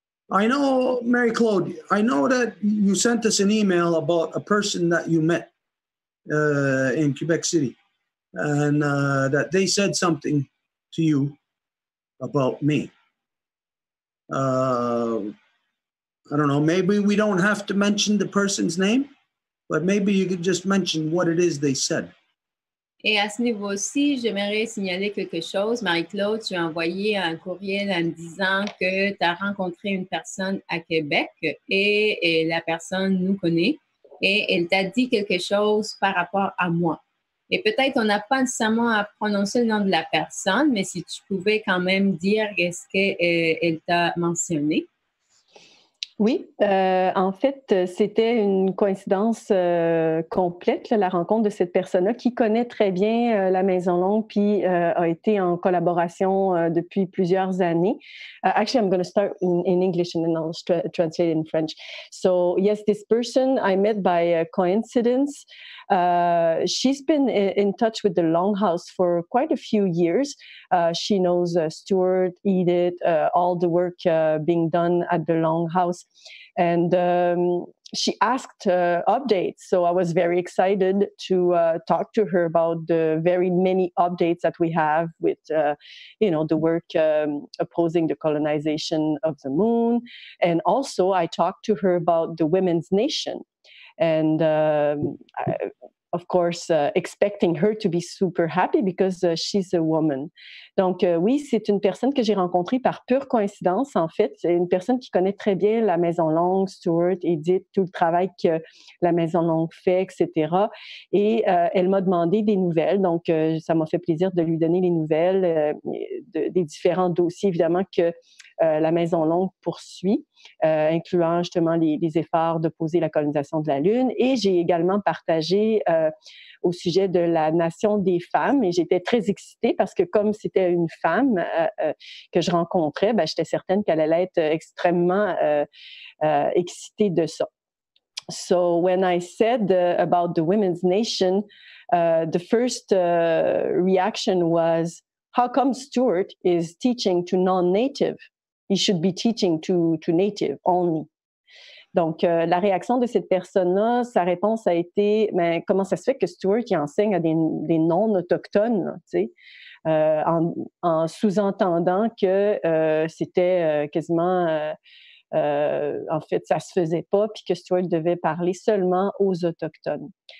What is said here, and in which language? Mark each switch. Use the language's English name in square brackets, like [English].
[English] I know, Mary Claude, I know that you sent us an email about a person that you met in Quebec City, and that they said something to you about me. I don't know, maybe we don't have to mention the person's name, but maybe you could just mention what it is they said. [French] Et à ce niveau-ci, j'aimerais signaler quelque chose. Marie-Claude, tu as envoyé un courriel en me disant que tu as rencontré une personne à Québec et la personne nous connaît et elle t'a dit quelque chose par rapport à moi. Et peut-être on n'a pas nécessairement à prononcer le nom de la personne, mais si tu pouvais quand même dire qu'est-ce qu'elle t'a mentionné. Oui, en fait, c'était une coïncidence complète, là, la rencontre de cette personne-là qui connaît très bien la Maison Longue, puis a été en collaboration depuis plusieurs années. [English] Actually, I'm going to start in English and then I'll translate in French. So, yes, this person I met by coincidence. She's been in touch with the Longhouse for quite a few years. She knows Stuart, Edith, all the work being done at the Longhouse. And she asked updates. So I was very excited to talk to her about the very many updates that we have with, the work opposing the colonization of the moon. And also I talked to her about the women's nation. And of course, expecting her to be super happy because she's a woman. [French] Donc, oui, c'est une personne que j'ai rencontrée par pure coïncidence, en fait. C'est une personne qui connaît très bien la Maison Longue, Stuart, Edith, tout le travail que la Maison Longue fait, etc. Et elle m'a demandé des nouvelles. Donc, ça m'a fait plaisir de lui donner les nouvelles des différents dossiers, évidemment, que la Maison Longue poursuit, incluant justement les efforts d'opposer la colonisation de la Lune. Et j'ai également partagé au sujet de la nation des femmes. Et j'étais très excitée parce que comme c'était une femme que je rencontrais, j'étais certaine qu'elle allait être extrêmement excitée de ça. [English] So when I said about the women's nation, the first reaction was, how come Stuart is teaching to non-native? He should be teaching to native only. [French] Donc, la réaction de cette personne-là, sa réponse a été, mais comment ça se fait que Stuart il enseigne à des non-autochtones, tu sais, en sous-entendant que c'était quasiment, en fait, ça se faisait pas, puis que Stuart devait parler seulement aux autochtones.